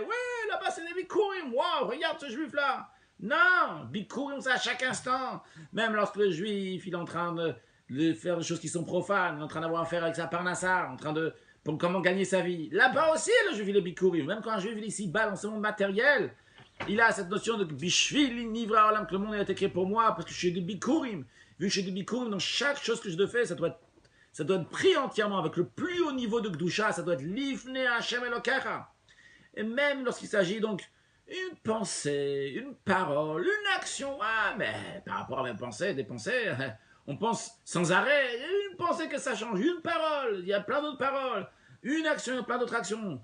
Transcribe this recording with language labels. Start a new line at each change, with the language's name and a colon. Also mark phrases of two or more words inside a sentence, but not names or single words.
French: Ouais, là-bas c'est des bikurim. Waouh, regarde ce juif-là. Non, bikurim, c'est à chaque instant. Même lorsque le juif, il est en train de faire des choses qui sont profanes, il est en train d'avoir affaire avec sa parnassa, en train de pour comment gagner sa vie. Là-bas aussi, le juif, il est bikurim. Même quand un juif, il est ici-bas dans ce monde matériel, il a cette notion de
Hebrew: בשבילי נברא עולם,
French: que le monde a été créé pour moi, parce que je suis des bikurim. Vu que je suis des bikurim, dans chaque chose que je fais, ça doit être pris entièrement avec le plus haut niveau de Gdusha, ça doit être
Hebrew: לפני השם אלוקיך.
French: Et même lorsqu'il s'agit donc une pensée, une parole, une action, ah, mais par rapport à mes pensées, des pensées, on pense sans arrêt, une pensée que ça change, une parole, il y a plein d'autres paroles, une action, il y a plein d'autres actions.